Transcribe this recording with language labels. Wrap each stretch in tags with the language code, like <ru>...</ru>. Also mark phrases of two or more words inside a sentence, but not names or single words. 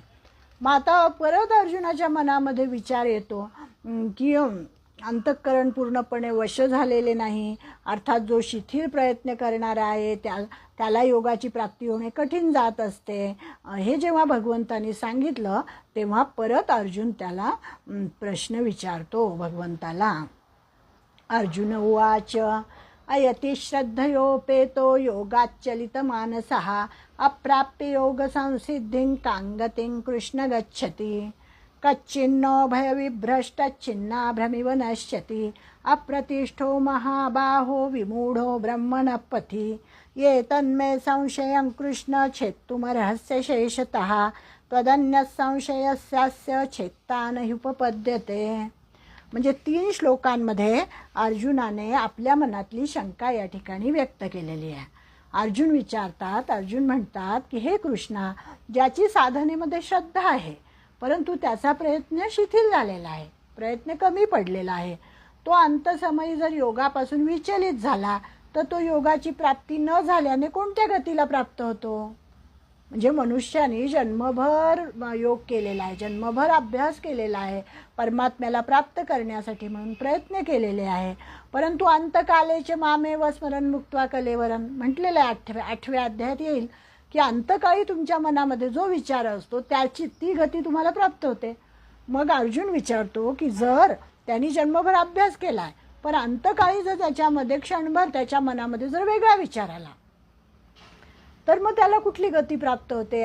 <mr>मग आता परत अर्जुनाच्या मनामध्ये विचार येतो की अंतःकरण पूर्णपणे वश झालेले नाही, अर्थात जो शिथिल प्रयत्न करणारा आहे त्याला योगाची प्राप्ती होणे कठीण जात असते. हे जेव्हा भगवंतांनी सांगितलं तेव्हा परत अर्जुन त्याला प्रश्न विचारतो भगवंताला.</mr> <sa>अर्जुन उवाच अयति श्रद्धयोपेतो योगाच्चलितमानसः अप्राप्य योगसंसिद्धिं काङ्गतिं कृष्ण गच्छति. कच्चिन्नो भयविभ्रष्टच्छिन्नाभ्रमिव नश्यति अप्रतिष्ठो महाबाहो विमूढो ब्रह्मणः पथि. ये तन्मे संशयं कृष्ण छेत्तुमर्हस्य शेषतः त्वदन्यः संशयस्यास्य छेत्ता न ह्युपपद्यते.</sa> <mr>म्हणजे 3 श्लोकांमध्ये अर्जुनाने आपल्या मनातली शंका या ठिकाणी व्यक्त केलेली आहे. अर्जुन विचारतात, अर्जुन म्हणतात की हे कृष्णा, ज्याची साधनेमध्ये श्रद्धा आहे परंतु त्याचा प्रयत्न शिथिल झालेला आहे, प्रयत्न कमी पडलेला आहे, तो अंतसमयी जर योगापासून विचलित झाला तर तो योगाची प्राप्ती न झाल्याने कोणत्या गतीला प्राप्त होतो? म्हणजे मनुष्याने जन्मभर योग केलेला आहे, जन्मभर अभ्यास केलेला आहे, परमात्म्याला प्राप्त करण्यासाठी म्हणून प्रयत्न केलेले आहे, परंतु</mr> <sa>अंतकालेचे मामेव स्मरण मुक्त्वा कलेवरम</sa> <mr>म्हटलेलं आहे. 8व्या अध्यायात येईल की अंतकाळी तुमच्या मनामध्ये जो विचार असतो त्याची ती गती तुम्हाला प्राप्त होते. मग अर्जुन विचारतो की जर त्यांनी जन्मभर अभ्यास केलाय पण अंतकाळी जर त्याच्यामध्ये क्षणभर त्याच्या मनामध्ये जर वेगळा विचार आला तर मग त्याला कुठली गती प्राप्त होते?</mr>